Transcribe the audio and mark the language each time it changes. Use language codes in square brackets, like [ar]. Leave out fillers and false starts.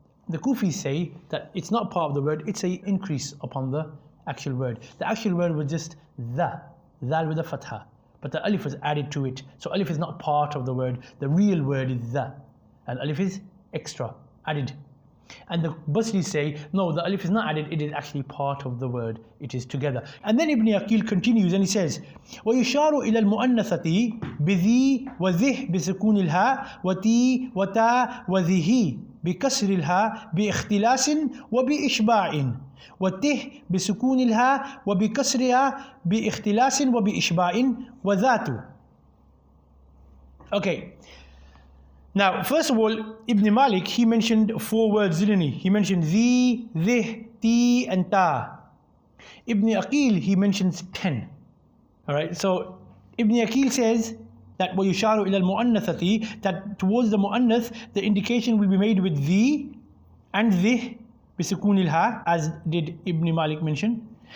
[en] The Kufis say that it's not part of the word, it's an increase upon the actual word. The actual word was just the, dhal with a fatha. But the alif was added to it. So alif is not part of the word. The real word is the. And alif is extra, added. And the Basris say, no, the alif is not added, it is actually part of the word. It is together. And then Ibn Aqeel continues and he says, [ar] وَيُشَارُ إِلَى الْمُؤَنَّثَةِ بِذِي وَذِهْ بِسُكُونِ الْهَا وَتِي وَتَا وَذِهِ بِكَسْرِ الْهَا بِاخْتِلَاسٍ وَبِإِشْبَاعٍ وَتِهْ بِسُكُونِ الْهَا وَبِكَسْرِهَا بِاخْتِلَاسٍ وَبِإِشْبَاعٍ وَذَاتُ. [en] Okay. Now, first of all, Ibn Malik, he mentioned 4 words, didn't he? He mentioned ذي, ذه, ti and ta. Ibn Aqeel, he mentions 10. Alright, so Ibn Aqeel says that [ar] وَيُشَارُ إِلَى الْمُؤَنَّثَةِ, [en] that towards the mu'annath, the indication will be made with ذي and ذه [ar] بِسُكُونِ الْهَا, [en] as did Ibn Malik mention.